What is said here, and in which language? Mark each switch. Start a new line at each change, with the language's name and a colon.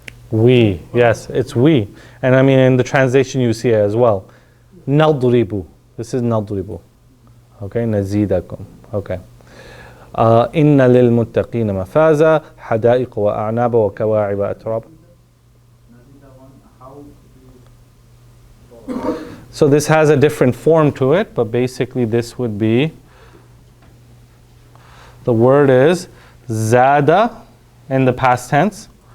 English: We, yes, it's we. And I mean in the translation you see it as well.
Arabic: نضرب.
English: This is نضرب. Okay, نزيدكم. Okay.
Arabic: إن للمتقين مفازا حدائق وأعناب وكواعب أتراب.
English: So this has a different form to it, but basically this would be, the word is zada in the past tense.